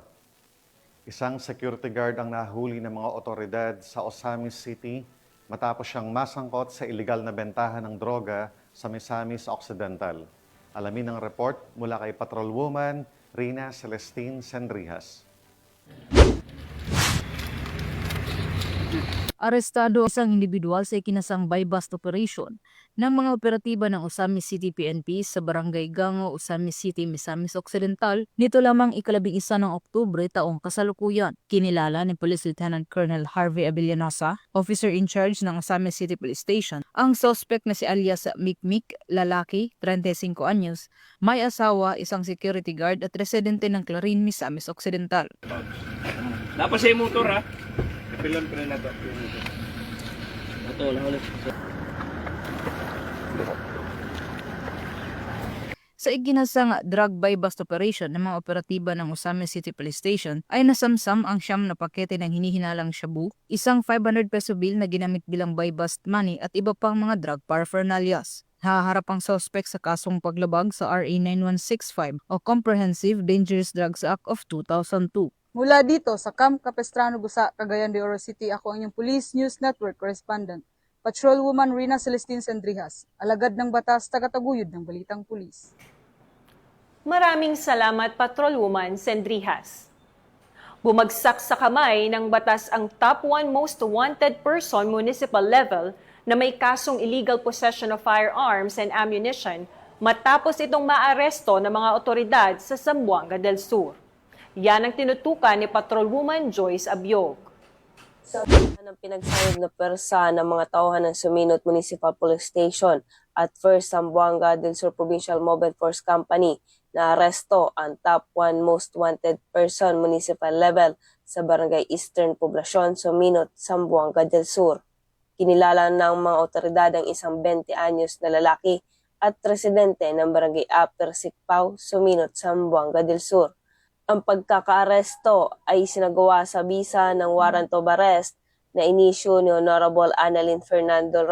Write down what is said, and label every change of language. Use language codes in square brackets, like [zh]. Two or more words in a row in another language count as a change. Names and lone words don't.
[tl] Isang security guard ang nahuli ng mga otoridad sa Osamis City matapos siyang masangkot sa iligal na bentahan ng droga sa Misamis Occidental. Alamin ang report mula kay Patrolwoman Rina Celestine Sendrijas. Arestado isang individual sa ikinasang [en] buy-bust operation [tl] ng mga operatiba ng Osamis City PNP sa Barangay Gango, Osamis City, Misamis Occidental nito lamang ika-11 ng Oktubre taong kasalukuyan. Kinilala ni Police Lieutenant Colonel Harvey Abellanosa, [en] officer in charge [tl] ng Osamis City Police Station, ang suspect na si alias Mikmik, lalaki, 35 anyos, may asawa, isang security guard at residente ng Clarin, Misamis Occidental. Dapat siya yung motor ha. Pilon na to. Sa iginasang [en] drug buy-bust operation [tl] ng mga operatiba ng Osamis City Police Station ay nasamsam ang 9 na pakete ng hinihinalang shabu, isang 500 peso bill na ginamit bilang [en] buy-bust money [tl] at iba pang mga [en] drug paraphernalias. [tl] Haharap ang suspect sa kasong paglabag sa RA 9165 o Comprehensive Dangerous Drugs Act of 2002. Mula dito sa Camp Capistrano, Busa, Cagayan de Oro City, ako ang inyong Police News Network Correspondent, Patrolwoman Rina Celestine Sendrijas, alagad ng batas, tagataguyod ng Balitang Pulis. Maraming salamat, Patrolwoman Sendrijas. Bumagsak sa kamay ng batas ang [en] top 1 most wanted person municipal level [tl] na may kasong [en] illegal possession of firearms and ammunition [tl] matapos itong maaresto ng mga otoridad sa Zamboanga del Sur. Yan ang tinutukan ni Patrolwoman Joyce Abiog. Sa ng pinagsayod na persa ng mga tauhan ng Suminot Municipal Police Station at First Zamboanga del Sur Provincial Mobile Force Company na aresto ang [en] top 1 most wanted person municipal level [tl] sa Barangay Eastern Poblasyon, Suminot, Zamboanga del Sur. Kinilala ng mga otoridad ang isang 20 anyos na lalaki at residente ng Barangay Upper Sikpaw, Suminot, Zamboanga del Sur. Ang pagkakaaresto ay sinagawa sa bisa ng [en] warrant of arrest [tl] na inisyu ni Honorable Annalyn Fernando